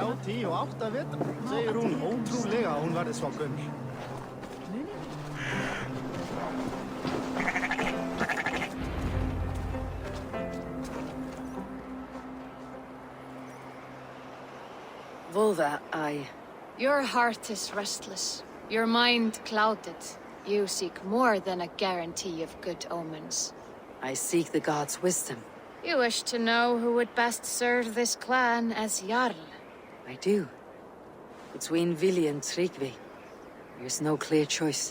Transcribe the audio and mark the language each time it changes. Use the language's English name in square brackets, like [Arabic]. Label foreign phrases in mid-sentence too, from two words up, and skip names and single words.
[Icelandic] 38 vetra, segir hún ótrúlega að hún verði svo gömul. [English] Volva, Your heart is restless. Your mind clouded. You seek more than a guarantee of good omens. I seek the gods' wisdom. You wish to know who would best serve this clan as Jarl. I do. Between Vili and Trygve, there's no clear choice.